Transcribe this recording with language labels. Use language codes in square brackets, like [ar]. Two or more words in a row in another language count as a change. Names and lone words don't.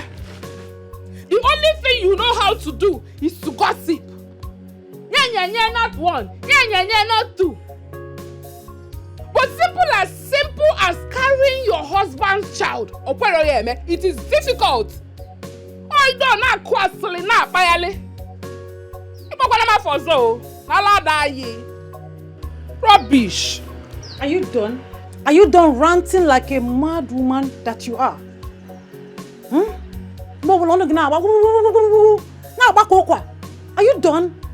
[en] The only thing you know how to do is to gossip. Nya, not one. Nya, not two. But simple as carrying your husband's child. It is difficult. Oh, you don't know kwasili na bayale. Rubbish. Are you done? Are you done ranting like a mad woman that you are? Are you done?